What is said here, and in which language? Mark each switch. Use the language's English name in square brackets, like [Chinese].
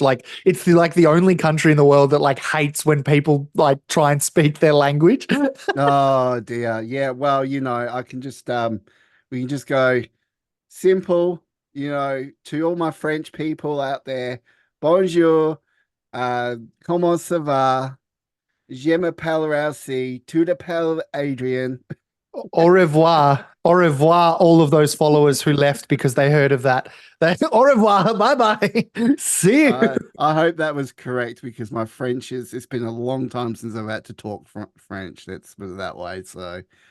[English] Like it's the only country in the world that like hates when people like try and speak their language. Oh dear. Yeah. Well, I can just we can just go simple, to all my French people out there. [French] Bonjour, comment ça va? Je m'appelle Rousey, tu t'appelles Adrian. Au revoir. Au revoir, [English] all of those followers who left because they heard of that. [French] Au revoir, [English] bye-bye. See you. I hope that was correct because my French it's been a long time since I've had to talk French. Let's put it that way. So...